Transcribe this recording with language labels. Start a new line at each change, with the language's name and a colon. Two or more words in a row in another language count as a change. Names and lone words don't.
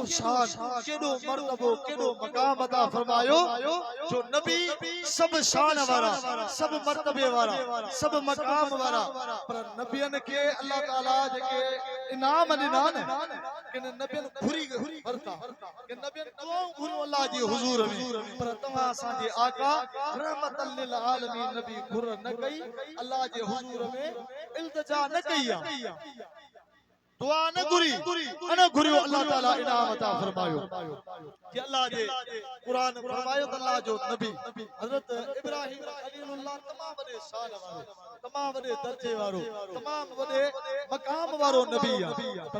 Sindhi: शान केॾो मर्तबो केॾो मक़ाम अता फरमायो जो नबी सभु शान वारा सभु मर्तबे वारा सभु मक़ाम वारा पर नबियन खे अल्लाह ताला जेके इनाम ॾिना न किन नबियन घुरी वरता किन नबियन दुआऊं घुरियो अल्लाह जे हुजूर में पर तव्हां असांजे आका
Arabic: رحمة للعالمين
Sindhi: नबी घुर न कई अल्लाह जे हुजूर में इल्तिजा न कई आहे दुआ न घुरी अन घुरियो अल्लाह ताला इनाम अता फरमायो कि अल्लाह जे कुरान फरमायो त अल्लाह जो नबी हजरत इब्राहिम खलीलुल्लाह तमाम वॾे शान वारो तमाम वॾे दर्जे वारो तमाम वॾे मक़ाम वारो नबी आहे पर